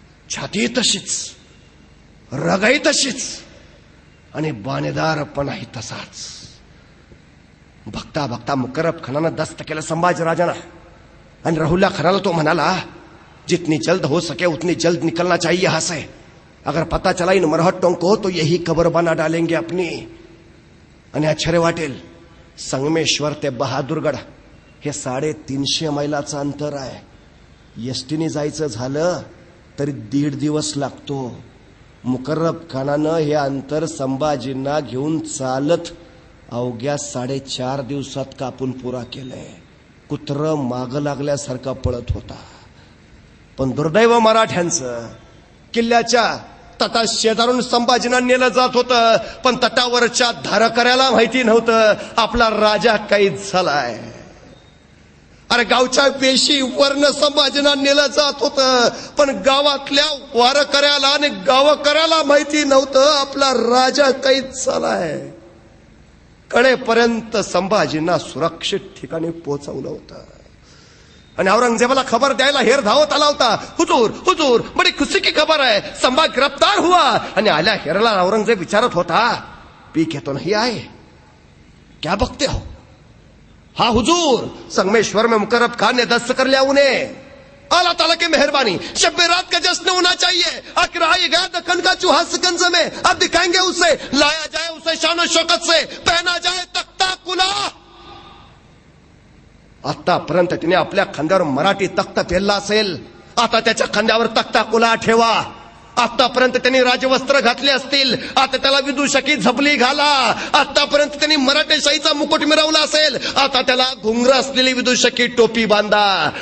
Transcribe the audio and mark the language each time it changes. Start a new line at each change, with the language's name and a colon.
Marathi: छाती तशीच, रगाई तशीच आणि बाणेदारपणाही तसाच. बघता बघता मुकर्रब खानानं दस्त केलं संभाजी राजाना आणि राहुल्ला खानाला तो म्हणाला,
Hindi: जितनी जल्द हो सके उतनी जल्द निकलना चाहिए यहां से. अगर पता चला इन मरहट्टों को तो यही कबर बना डालेंगे अपनी.
Marathi: आणि आश्चर्य वाटेल, संगमेश्वर ते बहादूरगड हे 350 मैलाचं अंतर आहे. एसटीने जायचं झालं तरी 1.5 दिवस लागतो. मुकर्रब खानानं हे अंतर संभाजींना घेऊन चालत अवघ्या 4.5 दिवसात कापून पुरा केलंय. कुत्र माग लागल्यासारखा पळत होता. पण दुर्दैव मराठ्यांचं, किल्ल्याच्या तटा शेजारून संभाजींना नेलं जात होतं, पण तटावरच्या धारकऱ्याला माहिती नव्हतं आपला राजा कैद झालाय. अरे गावच्या वेशी वर्ण संभाजींना नेलं जात होतं, पण गावातल्या वारकऱ्याला आणि गावकऱ्याला माहिती नव्हतं आपला राजा कैद झालाय. कडेपर्यंत संभाजींना सुरक्षित ठिकाणी पोहोचवलं होतं. आणि औरंगजेबाला खबर द्यायला हेर धावत आला होता.
Hindi: हुजूर हुजूर बड़ी खुशी की खबर है, संभा गिरफ्तार हुआ.
Marathi: आणि आल्या हेरला औरंगजेब विचारत होता,
Hindi: पी के तो नहीं आए, क्या बकते हो? हाँ हुजूर, संगमेश्वर में मुकर्रब खान ने दस्त कर लिया उन्हें. अल्लाह ताला की मेहरबानी, शब रात का जश्न होना चाहिए. आखिर आ गया दक्कन का चूहा सिकंज में. अब दिखाएंगे उसे, लाया जाए उसे शान शौकत से, पहना जाए तख्ता कुला.
Marathi: आतापर्यंत तिने आपल्या खांद्यावर मराठी तख्त पेरला असेल, आता त्याच्या खांद्यावर तख्ता कुला ठेवा. आतापर्यंत त्यांनी राजवस्त्र घातले असतील, आता त्याला विदूषकी झपली घाला. आतापर्यंत त्यांनी मराठेशाहीचा मुकुट मिरवला असेल, आता त्याला घुंगर असलेली विदूषकी टोपी बांधा.